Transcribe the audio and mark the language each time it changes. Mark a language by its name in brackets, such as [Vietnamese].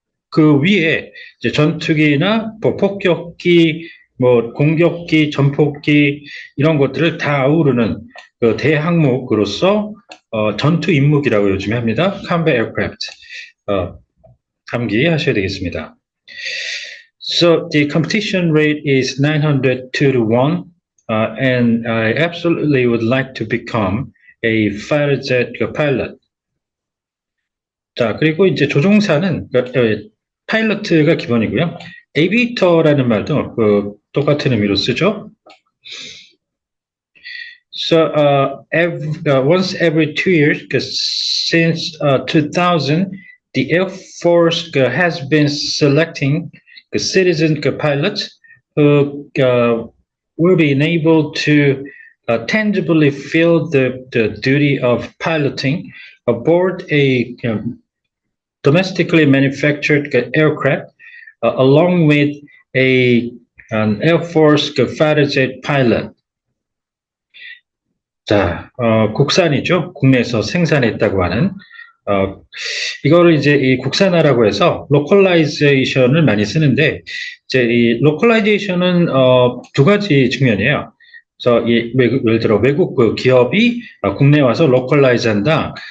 [Korean] 그 위에 이제 전투기나 뭐 폭격기, 뭐 공격기, 전폭기 이런 것들을 다 아우르는 그 대항목으로서 전투 임무기라고 요즘에 합니다. [English] Combat Aircraft. [Korean] 암기하셔야 되겠습니다. [English] So the competition rate is 902 to 1, and I absolutely would like to become a fighter jet pilot. [Korean] 자, 그리고 이제 조종사는 파일럿가 기본이고요. 에비터라는 말도 똑같은 의미로 쓰죠. [English] So once every 2 years, since 2000, the Air Force has been selecting citizen pilots who will be enabled to tangibly feel the duty of piloting aboard a domestically manufactured aircraft, along with an Air Force fighter jet pilot. [Korean] 자, 국산이죠. 국내에서 생산했다고 하는 이거를 이제 이 국산화라고 해서 로컬라이제이션을 많이 쓰는데 이제 이 로컬라이제이션은 두 가지 측면이에요. 그래서 예를 들어 외국 그 기업이 국내에 와서 로컬라이즈한다.